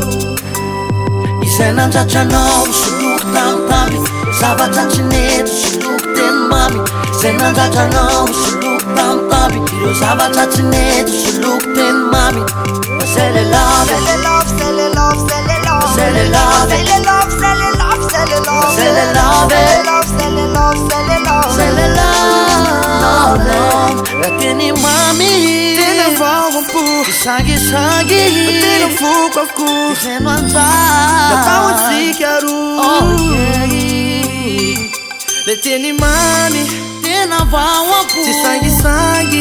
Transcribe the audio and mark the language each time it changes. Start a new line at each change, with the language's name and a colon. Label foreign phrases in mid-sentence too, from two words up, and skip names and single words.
Malagasy: izay nandratra-nao hosoloky tambitamby zavatra tsy nety hosoloky teny mamy izay nandratra-nao hosoloky tambitamby ireo zavatra tsy nety hosoloky teny mamy
French: c'est le love, c'est le love, c'est le love, c'est le love, c'est le love, c'est le love, c'est le love, c'est le love, c'est le love, c'est le love, c'est le love, c'est le love.
Malagasy: La teny mamy tena vaoampo sangisangy tena foko avokoa izay no anjara natao antsika roa le teny mamy tena vaoampo tsy sangisangy